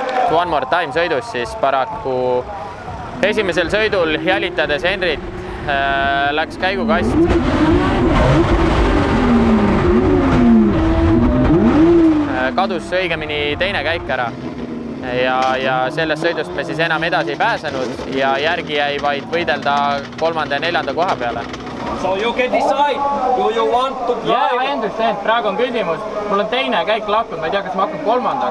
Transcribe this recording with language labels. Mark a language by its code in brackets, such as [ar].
[en] One more time [et] sõidus siis paraku esimesel sõidul jälitades Henrit läks käigukast. Kadus õigemini teine käik ära. Ja sellest sõidust me siis enam edasi ei pääsenud ja järgi jäi vaid võidelda 3. ja 4. koha peale. [en] So you can decide, do you want to drive? Yeah, I understand. [et] Praegu on küsimus. Mul on teine käik lahkunud, ma ei tea, kas ma hakkan 3.